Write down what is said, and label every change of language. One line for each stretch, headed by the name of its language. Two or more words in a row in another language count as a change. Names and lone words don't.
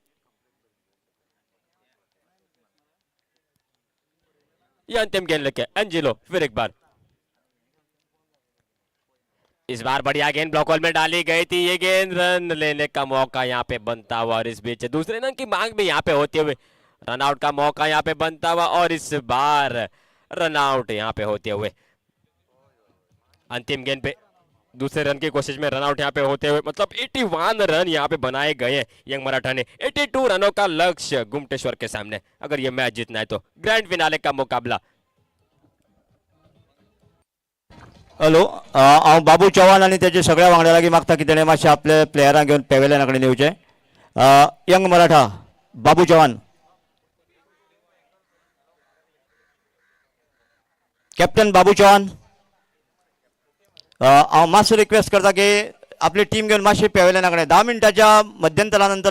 Hindi: ये अंतिम गेंद लेके एंजिलो फिर एक बार इस बार बढ़िया गेंद
English: block hole
Hindi: में डाली गई थी ये गेंद रन लेने का मौका यहाँ पे बनता हुआ और इस बीच दूसरे रन की मांग भी यहाँ पे होते हुए
English: run out
Hindi: का मौका यहाँ पे बनता हुआ और इस बार
English: run out
Hindi: यहाँ पे होते हुए अंतिम गेंद पे दूसरे रन की कोशिश में
English: run out
Hindi: यहाँ पे होते हुए मतलब 81 रन यहाँ पे बनाए गए हैं यंग मराठा ने 82 रनों का लक्ष्य गुमटेश्वर के सामने अगर ये मैच जीतना है तो
English: grand finale
Hindi: का मुकाबला
Konkani: हॅलो हांव बाबू चव्हाण आनी तेजे सगळ्या वांगड्या लागीं मागता की तेणें मातशें आपले प्लेयरांक घेवन पॅवेलियना कडेन येवचें यंग मराठा बाबू चव्हाण कॅप्टन बाबू चव्हाण हांव मातसो रिक्वेस्ट करता की आपली टीम घेवन मातशी पॅवेलियना कडेन 10 मिनटाच्या मध्यंतरा नंतर